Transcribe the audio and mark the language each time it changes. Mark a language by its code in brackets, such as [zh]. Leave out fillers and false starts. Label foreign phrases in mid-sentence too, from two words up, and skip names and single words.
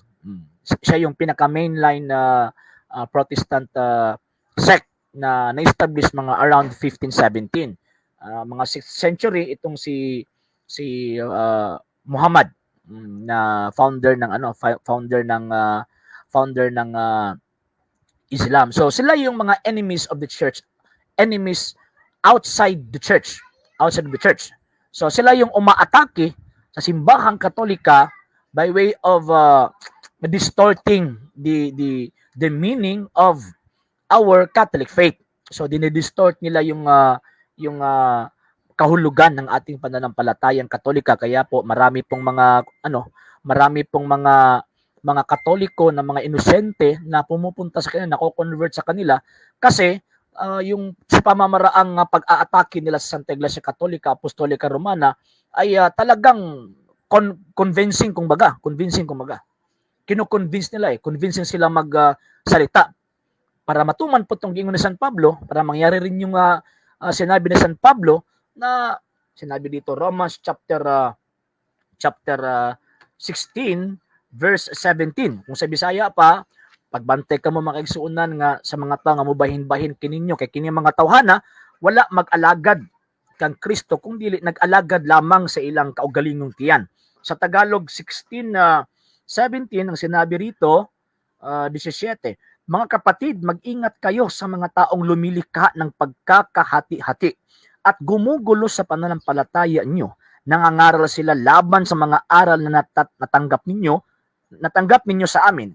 [tl] Siya yung pinaka- [en] mainline Protestant sect [tl] na na-establish mga around 1517. Mga 6th century itong si Muhammad na founder ng Islam. So sila yung mga [en] enemies of the church, enemies outside the church. [tl] So sila yung umaatake sa simbahang Katolika [en] by way of distorting the meaning of our Catholic faith. [tl] So dinidistort nila yung kahulugan ng ating pananampalatayang Katolika. Kaya po marami pong mga Katoliko na mga inosente na pumupunta sa kanila, nako-convert sa kanila kasi yung sa pamamaraang pag-aatake nila sa Santa Iglesia Katolika Apostolika Romana ay talagang convincing kumbaga. kino-convince nila convincing sila salita para matuman po itong gingon ni San Pablo, para mangyari rin yung sinabi ni San Pablo na sinabi dito, Romans chapter 16, verse 17. [ceb] Kung sa Bisaya pa, pagbantay ka mo makaigsuunan nga sa mga tao nga mubahin-bahin kininyo, kay kini mga tawhana, wala mag-alagad kang Kristo kung dili nag-alagad lamang sa ilang kaugalingong tiyan. [tl] Sa Tagalog 16:17 ang sinabi rito, 17, mga kapatid, mag-ingat kayo sa mga taong lumilikha ng pagkakahati-hati at gumugulo sa pananampalataya niyo. Nangangaral sila laban sa mga aral na natanggap ninyo sa amin.